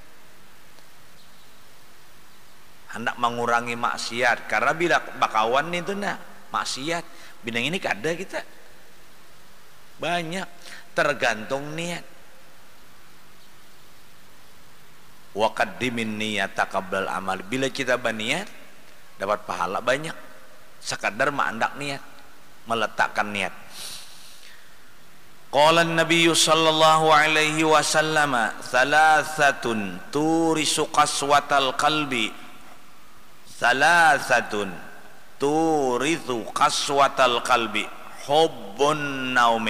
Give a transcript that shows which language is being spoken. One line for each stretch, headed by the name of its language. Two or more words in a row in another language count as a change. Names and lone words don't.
Indonesian: Hendak mengurangi maksiat, karena bila bakawan itu maksiat, bidang ini kada kita banyak, tergantung niat.
Arabic: وقدم النية قبل العمل.
Indonesian: Bila kita berniat dapat pahala banyak. Sekadar mandak niat, meletakkan niat.
Arabic: قال النبي صلى الله عليه وسلم ثلاثة تورث قسوة القلب." ثلاثة تورث قسوة القلب. حب النوم.